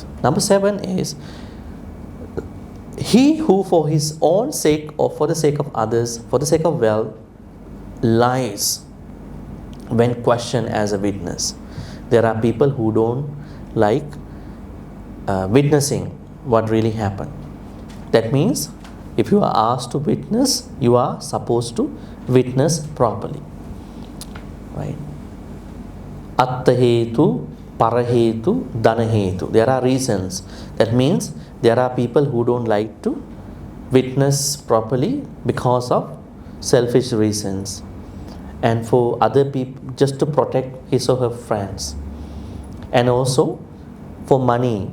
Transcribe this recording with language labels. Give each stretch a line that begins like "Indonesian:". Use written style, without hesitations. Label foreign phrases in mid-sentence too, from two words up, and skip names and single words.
English: Number 7 is he who for his own sake or for the sake of others, for the sake of wealth, lies when questioned as a witness. There are people who don't like witnessing what really happened. That means if you are asked to witness, you are supposed to witness properly. Right?
Pali: Atta hetu, parahetu, danahetu.
English: There are reasons. That means there are people who don't like to witness properly because of selfish reasons, and for other people just to protect his or her friends, and also for money.